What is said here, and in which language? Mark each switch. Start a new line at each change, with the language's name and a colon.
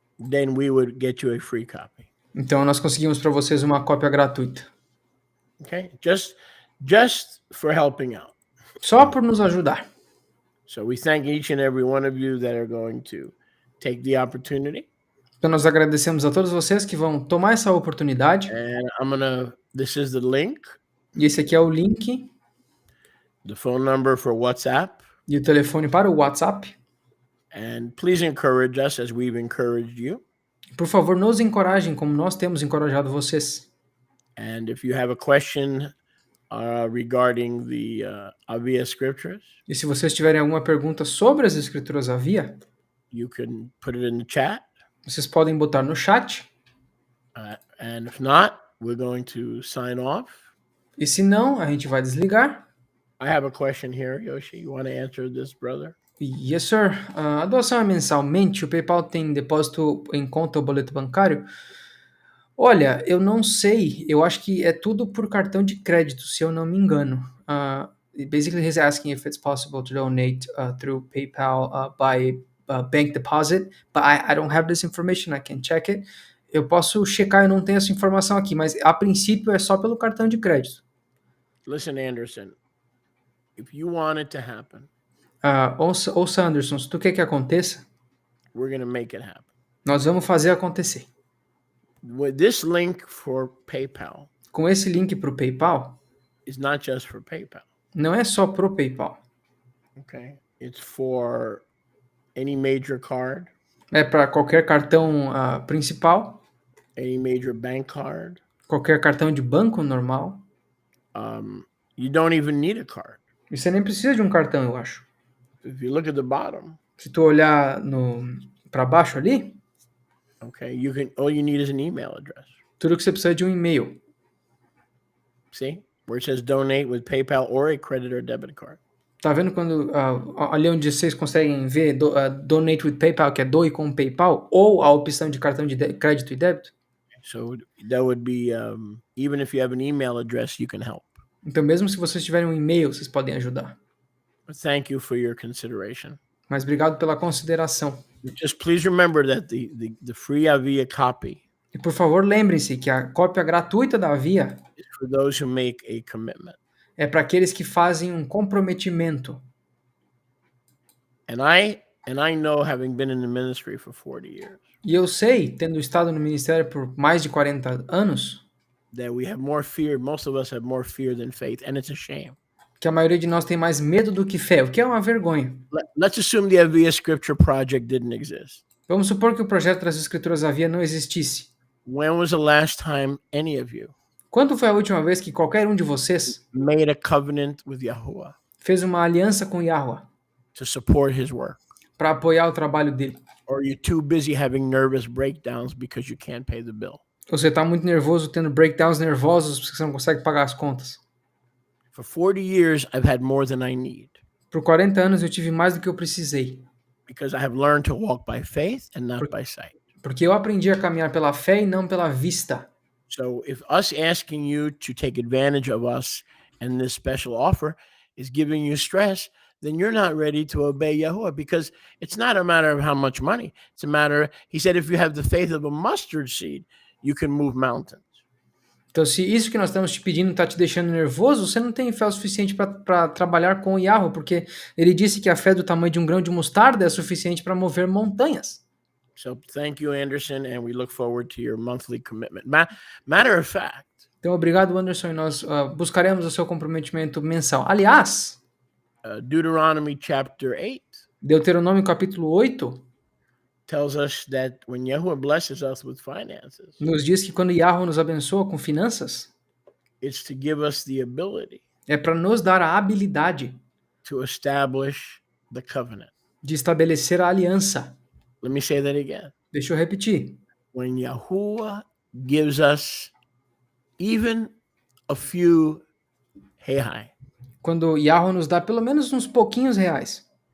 English: Then we would get you a free copy.
Portuguese: Então nós conseguimos para vocês uma cópia gratuita.
English: Okay? Just for helping out.
Portuguese: Só por nos ajudar.
English: So we thank each and every one of you that are going to take the opportunity.
Portuguese: Então nós agradecemos a todos vocês que vão tomar essa oportunidade.
English: And this is the link,
Portuguese: E esse aqui é o link
English: the phone number for WhatsApp.
Portuguese: e o telefone para o WhatsApp.
English: And please encourage us as we've encouraged you.
Portuguese: Por favor, nos encorajem como nós temos encorajado vocês.
English: And if you have a question regarding the Aviyah Scriptures,
Portuguese: E se vocês tiverem alguma pergunta sobre as Escrituras Aviyah,
English: you can put it in the chat.
Portuguese: vocês podem botar no chat.
English: And if not, we're going to sign off.
Portuguese: E se não, a gente vai desligar.
English: I have a question here, Yoshi. You want to answer this, brother? Yes, sir.
Portuguese: A doação é mensalmente? O PayPal tem depósito em conta ou boleto bancário? Olha, eu não sei. Eu acho que é tudo por cartão de crédito, se eu não me engano.
English: Basically, he's asking if it's possible to donate through PayPal by bank deposit, but I don't have this information. I can check it.
Portuguese: Eu posso checar, eu não tenho essa informação aqui, mas a princípio é só pelo cartão de crédito.
English: Listen, Anderson, if you want it to happen,
Portuguese: Ouça, Anderson, se tu quer que aconteça,
English: we're going to make it happen.
Portuguese: nós vamos fazer acontecer.
English: With this link for PayPal
Portuguese: Com esse link para o PayPal,
English: is not just for PayPal.
Portuguese: não é só pro PayPal.
English: Okay, it's for any major card.
Portuguese: É para qualquer cartão principal,
English: Any major bank card.
Portuguese: qualquer cartão de banco normal.
English: You don't even need a card.
Portuguese: E você nem precisa de um cartão, eu acho.
English: If you look at the bottom,
Portuguese: Se tu olhar para baixo ali,
English: okay, all you need is an email address.
Portuguese: tudo que você precisa é de um e-mail.
English: See? Where it says donate with PayPal or a credit or debit card.
Portuguese: Tá vendo quando ali onde vocês conseguem ver
English: donate with PayPal,
Portuguese: que é doe com PayPal, ou a opção de cartão de crédito e débito?
English: So that would be even if you have an email address, you can help.
Portuguese: Então, mesmo se vocês tiverem um e-mail, vocês podem ajudar.
English: But thank you for your consideration.
Portuguese: Mas obrigado pela consideração.
English: Just please remember that the free Aviyah copy
Portuguese: E por favor, lembrem-se que a cópia gratuita da Aviyah
English: is for those who make a commitment.
Portuguese: é para aqueles que fazem um comprometimento.
English: And I know, having been in the ministry for 40 years,
Portuguese: E eu sei, tendo estado no ministério por mais de 40 anos,
English: that we have more fear, most of us have more fear than faith, and it's a shame.
Portuguese: que a maioria de nós tem mais medo do que fé, o que é uma vergonha.
English: Let's assume the Aviyah Scripture Project didn't exist.
Portuguese: Vamos supor que o projeto das Escrituras Aviyah não existisse.
English: When was the last time any of you
Portuguese: Quando foi a última vez que qualquer um de vocês
English: made a covenant with Yahuwah
Portuguese: fez uma aliança com Yahweh
English: to support his work?
Portuguese: para apoiar o trabalho dele?
English: Or you're too busy having nervous breakdowns because you can't pay the bill?
Portuguese: Ou você está muito nervoso, tendo breakdowns nervosos porque você não consegue pagar as contas?
English: For 40 years, I've had more than I need
Portuguese: Por 40 anos eu tive mais do que eu precisei,
English: because I have learned to walk by faith and not by sight.
Portuguese: porque eu aprendi a caminhar pela fé e não pela vista.
English: So if us asking you to take advantage of us and this special offer is giving you stress, then you're not ready to obey Yahuwah, because it's not a matter of how much money. It's a matter, he said, if you have the faith of a mustard seed, you can move mountains.
Portuguese: Então, se isso que nós estamos te pedindo está te deixando nervoso, você não tem fé o suficiente para trabalhar com o Yahweh, porque ele disse que a fé do tamanho de um grão de mostarda é suficiente para mover montanhas.
English: So thank you, Anderson, and we look forward to your monthly commitment. Matter of fact,
Portuguese: Então, obrigado, Anderson, e nós buscaremos o seu comprometimento mensal. Aliás,
English: Deuteronomy chapter 8
Portuguese: Deuteronômio capítulo 8
English: tells us that when Yahuwah blesses us with finances,
Portuguese: nos diz que quando Yahweh nos abençoa com finanças,
English: it's to give us the ability
Portuguese: é para nos dar a habilidade
English: to establish the covenant.
Portuguese: de estabelecer a aliança.
English: Let me say that again.
Portuguese: Deixa eu repetir.
English: When Yahuwah gives us even a few hei,
Portuguese: Quando Yahweh nos dá pelo menos uns pouquinhos reais,